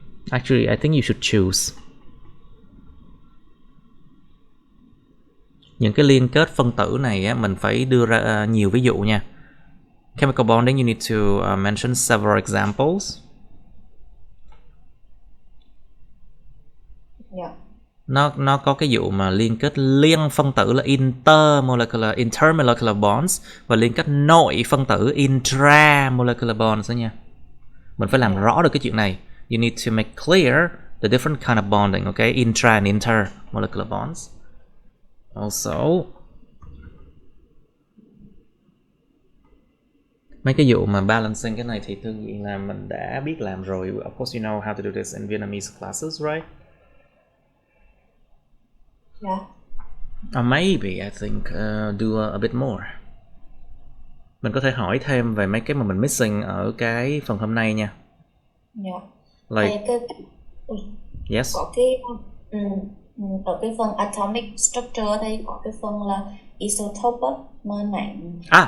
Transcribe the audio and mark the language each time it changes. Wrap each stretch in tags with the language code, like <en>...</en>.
<en>Actually, I think you should choose.</en> <vi>Những cái liên kết phân tử này á, mình phải đưa ra nhiều ví dụ nha.</vi> <en>Chemical bonding, you need to mention several examples. Yeah.</en> <vi>Nó có cái vụ mà liên kết liên phân tử là intermolecular bonds và liên kết nội phân tử intramolecular bonds đó nha. Mình phải làm rõ được cái chuyện này.</vi> <en>You need to make clear the different kind of bonding, okay? Intra and intermolecular bonds.</en> <vi>Also, mấy cái vụ mà balancing cái này thì Thương Diện là mình đã biết làm rồi.</vi> <en>Of course you know how to do this in Vietnamese classes, right? Yeah. Or maybe I think do a bit more.</en> <vi>Mình có thể hỏi thêm về mấy cái mà mình missing ở cái phần hôm nay nha.</vi> <en>Yeah. Like, yes.</en> <vi>Có cái ở cái phần atomic structure đây có cái phần là isotope mà nặng.</vi>